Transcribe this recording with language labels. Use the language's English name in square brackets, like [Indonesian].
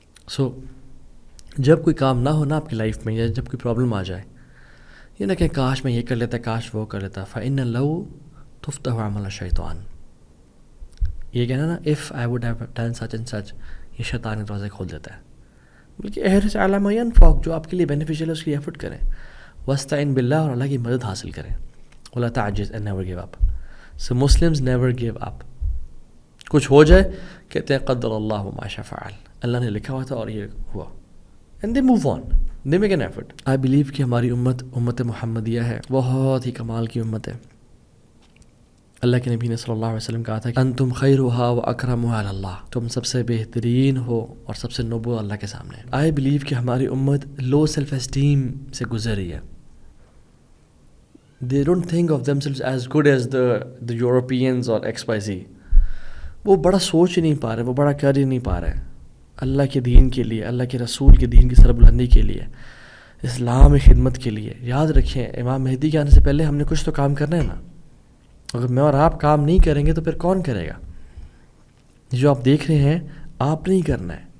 [Urdu] سو جب کوئی کام نہ ہونا آپ کی لائف میں، یا جب کوئی پرابلم آ جائے، یہ نہ کہ کاش میں یہ کر لیتا، کاش وہ کر لیتا. [Arabic] فَإِنَّ لَوْ تُفْتَحُ عَمَلَ الشَّيْطَانِ، [Urdu] یہ کہنا نا [English] if I would have done such and such، [Urdu] یہ شیطان کے دروازے کھول دیتا ہے. بلکہ [Arabic] احرص علی ما ینفعک، [Urdu] جو آپ کے لیے بینیفیشیل ہے اس کی ایفرٹ کریں. [Arabic] واستعن باللہ، [Urdu] اور اللہ کی مدد حاصل کریں. [Arabic] ولا تعجز [English] and never give up. So Muslims never give up. [Urdu] کچھ ہو جائے کہتے ہیں [Arabic] قدر اللہ ما شاء فعل، [Urdu] اللہ نے لکھا ہوا تھا اور یہ ہوا. [English] And they move on. They make an effort. I believe [Urdu] کہ ہماری امت محمدیہ ہے، بہت ہی کمال کی امت ہے. اللہ کے نبی نے صلی اللہ علیہ وسلم کہا تھا کہ [Arabic] انتم خیرھا و اکرمھا علی اللہ، [Urdu] تم سب سے بہترین ہو اور سب سے نوبل اللہ کے سامنے. [English] I believe [Urdu] کہ ہماری امت لو سیلف اسٹیم سے گزر رہی ہے. [English] They don't think of themselves as good as the Europeans or XYZ. [Urdu] وہ بڑا سوچ ہی نہیں پا رہے، وہ بڑا کر ہی نہیں پا رہے اللہ کے دین کے لیے، اللہ کے رسول کے دین کی سربلندی کے لیے، اسلام خدمت کے لیے. یاد رکھیں امام مہدی کے آنے سے پہلے ہم نے کچھ تو کام کرنا ہے نا. اگر میں اور آپ کام نہیں کریں گے تو پھر کون کرے گا؟ جو آپ دیکھ رہے ہیں آپ نہیں کرنا ہے.